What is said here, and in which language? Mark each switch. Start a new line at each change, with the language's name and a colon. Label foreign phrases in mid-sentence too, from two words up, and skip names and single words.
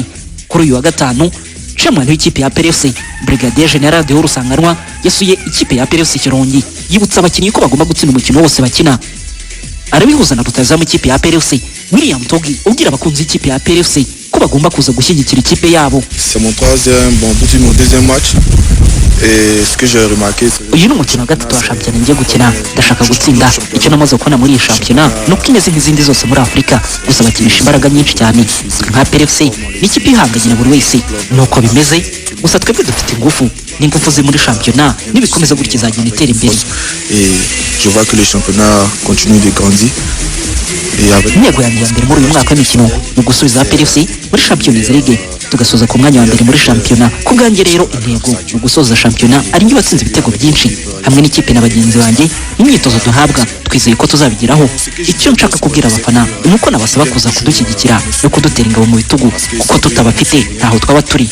Kinyarwanda: Kuri uyu wa 5 chairman w'ikipe ya APR FC Brigadier General de Rusanganwa yasuye ikipe ya APR FC Kirongi yibutsa abakinnyi ko bagomba gutsinda umukino wose bakina. Arabihuza na rutahizamu ikipe ya APR FC William Togi ubwira abakunzi ikipe ya APR FC ko bagomba kuza gushyigikira ikipe yabo.
French: C'est mon deuxième match. Et ce que j'ai remarqué,
Kinyarwanda: uyu ni umukino wa 3 wa shampiyona ngiye gukina, ndashaka gutsinda. Icyo namaze kubona muri iyi shampiyona nuko imeze nk'izindi zose muri Afurika, gusa bakinisha imbaraga nyinshi cyane. Nka APR FC n'ikipe ihanganye na buri wese, nuko bimeze. Gusa twebwe dufite ingufu ze muri shampiyona, nibikomeza gutya izagenda itera imbere.
French: et je vois que le championnat continue de grandir.
Kinyarwanda: Intego yanjye ya mbere muri uyu mwaka w'imikino ni ugusubiza APR FC muri Champions League, tugasoza ku mwanya wa mbere muri shampiyona. Ku bwanjye rero intego ni ugusoza shampiyona ari njye watsinze ibitego byinshi hamwe n'ikipe na bagenzi banjye. Imyitozo duhabwa twizeye ko tuzabigeraho. Icyo nshaka kubwira abafana ni uko nabasaba kuza kudushyigikira no kudutera ingabo mu bitugu, kuko tutabafite ntaho twaba turi.